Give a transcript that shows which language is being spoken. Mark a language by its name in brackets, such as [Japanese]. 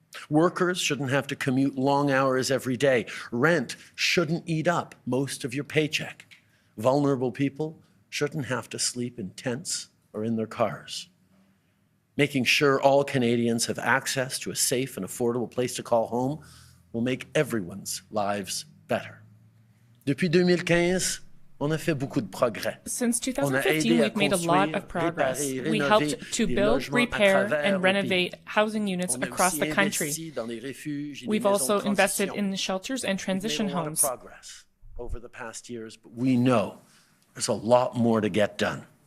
[English] Workers shouldn't have to commute long hours every day. Rent shouldn't eat up most of your paycheck. Vulnerable people shouldn't have to sleep in tents or in their cars. Making sure all Canadians have access to a safe and affordable place to call home will make everyone's lives better. [French] Depuis 2015, on a fait beaucoup de progrès. [English] Since 2015, we've made a lot of progress. We helped to build, repair, and renovate housing units across the country. We've also invested in shelters and transition homes. Progress over the past years, but we know there's a lot more to get done.